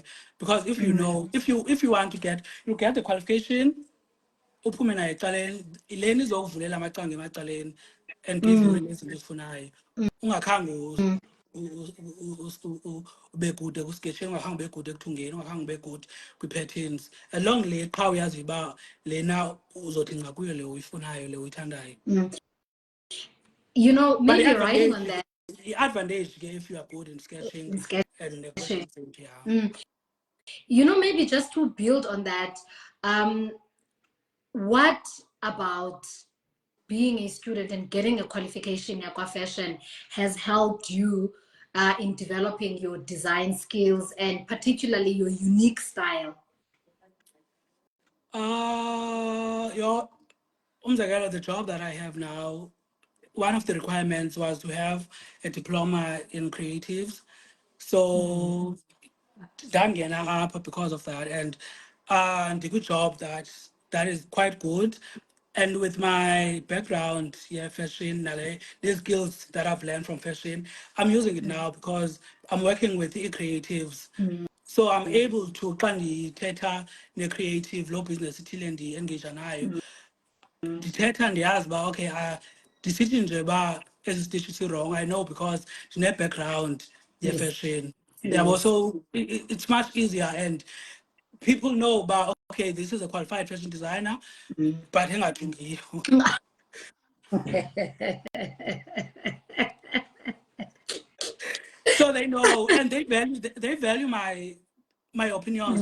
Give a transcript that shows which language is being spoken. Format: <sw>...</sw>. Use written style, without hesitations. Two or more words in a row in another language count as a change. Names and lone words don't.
<en>Because if you know, if you want to get, you get the qualification,</en> <xh>uphume nayo ecaleni, ileni izokuvulela amacanga emacaleni</xh> <en>and give you</en> <xh>izinto ezifunayo. Ungakhange ube good ekusketsheni, ungakhange ube good ekuthungeni, ungakhange ube good kwi-patterns. Along le qha uyazi uba lena uzothi nca kuyo le uyifunayo, le uyithandayo.</xh> <en>You know, maybe writing on that. The advantage if you are good in sketching. And yeah. You know, maybe just to build on that, what about being a student and getting a qualification in fashion has helped you in developing your design skills and particularly your unique style? The job that I have now, one of the requirements was to have a diploma in creatives. So</en> <xh>ndangena apha</xh> <en>because of that, and the good job that is quite good. And with my background, fashion, the skills that I've learned from fashion, I'm using it now because I'm working with the creatives. So I'm able to</en> <xh>ndithetha ne-creative law business ithile ndi-engage nayo. Ndithetha ndiyazi uba okay, ndisithi nje uba esi sitishi si-wrong,</xh> <en>I know because</en> <xh>ndine-background ye-fashion.</xh> <en>Yeah, so it's much easier and people know about okay, this is a qualified fashion designer, but engathungiyo. So they know and they value my opinions.</en>